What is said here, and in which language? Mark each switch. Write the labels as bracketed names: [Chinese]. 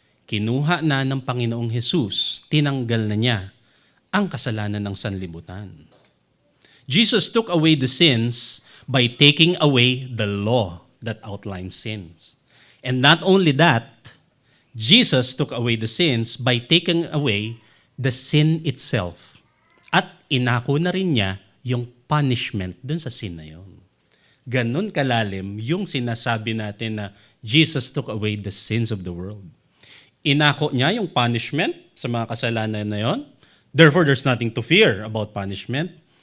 [Filipino] Kinuha na ng Panginoong Jesus, tinanggal na niya ang kasalanan ng sanlibutan. [English] Jesus took away the sins by taking away the law that outlines sins. And not only that, Jesus took away the sins by taking away the sin itself. [Filipino] At inako na rin niya yung punishment dun sa sin na yun. Ganon kalalim yung sinasabi natin na [English] Jesus took away the sins of the world. [Filipino] Inako niya yung punishment sa mga kasalanan na yon. [English] Therefore, there's nothing to fear about punishment.